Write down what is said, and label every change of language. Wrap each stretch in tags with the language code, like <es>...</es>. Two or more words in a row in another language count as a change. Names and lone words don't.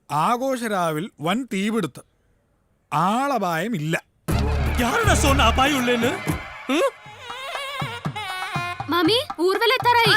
<ml>ആഘോഷരാവിൽ വൻ തീപിടുത്തം. ആളപായമില്ല.</ml> <ta>யாரடா சொன்ன அபாயம் இல்லைன்னு?</ta> <ml>മാമി ഊർവല എത്താറായി.</ml>